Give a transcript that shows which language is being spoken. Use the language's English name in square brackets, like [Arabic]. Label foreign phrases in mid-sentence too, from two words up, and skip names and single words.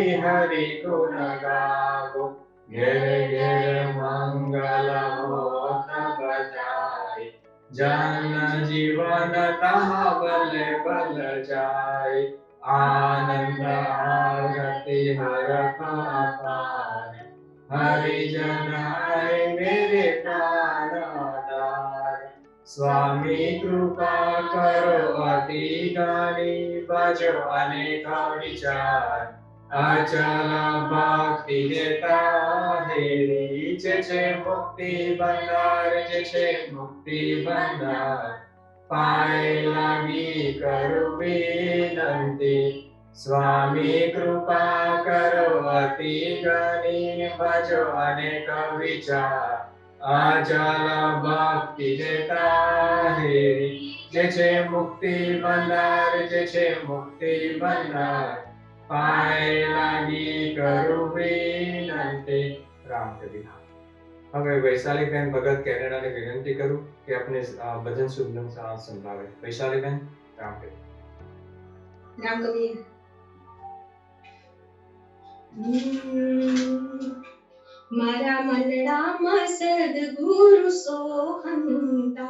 [Hindi] हरि गुण गावो घेर घेर मंगल होत बजाय जन जीवन तहाँ बल बल जाय आनंद आरती हरख अपार हरिजन आए मेरे प्राण आधार स्वामी कृपा करो अति गानी भजो अनेक विचार अचल भक्ति देता हेरी जे मुक्ति भंडार जे मुक्ति भंडार पाए लागी करू विनंती स्वामी कृपा करो अति गानी भजो अनेक विचार अचल भक्ति देता हेरी जे मुक्ति भंडार जे मुक्ति भंडार पाए लागी करू विनंती राम कबीर [Gujarati] હવે વૈશાલીબેન ભગત કેનેડાને વિનંતી કરું કે આપણે ભજન શુભમ સંભળાવે વૈશાલીબેન રામ કબીર રામ કબીર મારા મનડામાં સદગુરુ સોહંતા